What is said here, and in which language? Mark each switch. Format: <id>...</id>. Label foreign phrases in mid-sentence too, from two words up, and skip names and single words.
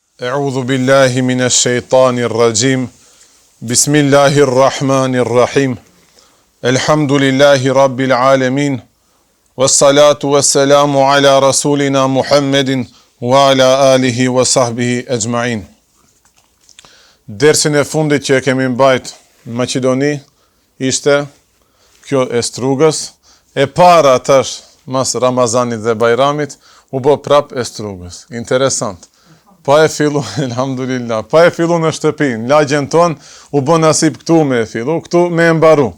<ar>أعوذ بالله من الشيطان الرجيم بسم الله الرحمن الرحيم. الحمد لله رب العالمين. والصلاة والسلام على رسولنا محمد وعلى آله وصحبه أجمعين.</ar> <sq>Dersin e fundit që kemi mbajt në Maqedoni ishte kjo e strugës. E para tash mas Ramazanit dhe Bajramit u bë prap e strugës. Interesant. Pa e fillu, elhamdulillah, pa e fillu në shtëpinë, lagjen ton, u bë nasip këtu me e fillu, këtu me e mbaru.</sq>